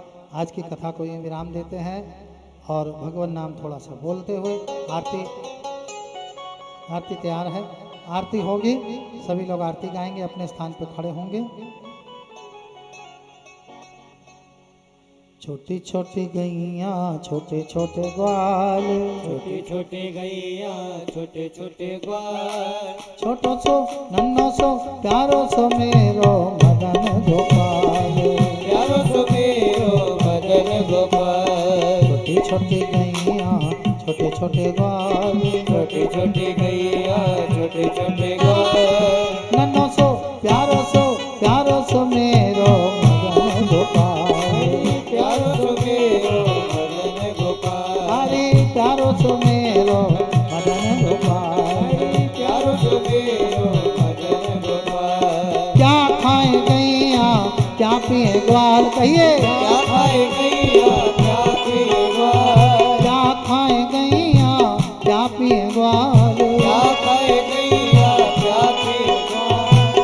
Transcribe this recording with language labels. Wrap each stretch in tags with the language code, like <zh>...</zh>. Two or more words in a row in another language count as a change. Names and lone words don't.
<hi>आज की कथा को ये विराम देते हैं और भगवान नाम थोड़ा सा बोलते हुए आरती तैयार है, आरती होगी, सभी लोग आरती गाएंगे, अपने स्थान पर खड़े होंगे। छोटी छोटी गैया छोटे छोटे ग्वाल, छोटी छोटी गैया छोटे छोटे ग्वाल,</hi> <bra>छोटो सो नन्नो सो प्यारो सो मेरो मदन गोपाल, प्यारो सो मेरो मदन गोपाल।</bra> <hi>छोटी छोटी गैया छोटे छोटे ग्वाल, छोटी छोटी गैया छोटे छोटे ग्वाल,</hi> <bra>नन्नो सो प्यारो सो मेरो मदन गोपाल, प्यारो सो मेरो मदन गोपाल, हरे प्यारो सो मेरो मदन गोपाल। प्यारो सो मेरो मदन गोपाल।</bra> <hi>क्या खाए गैया क्या पिए ग्वाल, कहिए क्या खाए गैया क्या पिए ग्वाल, क्या खाए गैया क्या पिए ग्वाल, क्या खाए गैया क्या पिए ग्वाल,</hi>